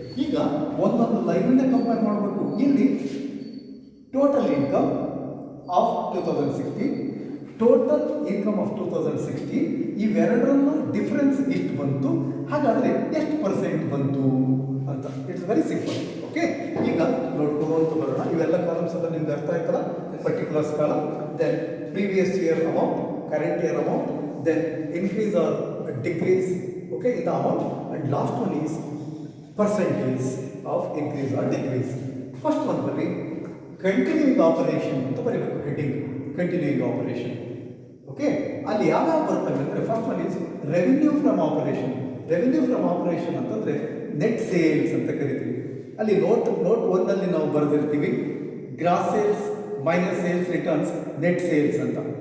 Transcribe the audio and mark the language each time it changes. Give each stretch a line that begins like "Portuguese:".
Kannada: ಈಗ ಒಂದೊಂದು ಲೈನನ್ನೇ ಕಂಪೇರ್ ಮಾಡಬೇಕು. ಇಲ್ಲಿ total income of 2016, total income of 2016, ಇವೆರಡರಲ್ಲೂ difference ಎಷ್ಟು ಬಂತು, ಹಾಗಾದರೆ ಎಷ್ಟು ಪರ್ಸೆಂಟ್ ಬಂತು ಅಂತ.
English: It's very simple.
Kannada: ಓಕೆ, ಈಗ ನೋಡ್ಕೊಂಡು ಬರೋಣ. ಇವೆಲ್ಲ ಕಾಲಮ್ಸ್ ಎಲ್ಲ ನಿಮ್ಗೆ ಅರ್ಥ ಆಯ್ತಲ್ಲ.
English: Particulars column, then previous year amount, current year amount, then increase or decrease, okay, in the amount, and last one is percentage of increase or decrease. First one bari continuing operation
Kannada: ಅಂತ ಬರೀಬೇಕು.
English: Heading continuing operation. Okay,
Kannada: ಅಲ್ಲಿ ಯಾವ್ಯಾವ ಬರ್ತವೆ ಅಂದರೆ
English: First one is revenue from operation.
Kannada: Revenue from operation ಅಂತಂದರೆ net sales ಅಂತ ಕರಿತೀವಿ. ಅಲ್ಲಿ ನೋಟ್ 1 ನಾವು ಬರೆದಿರ್ತೀವಿ gross sales minus sales returns net sales ಅಂತ.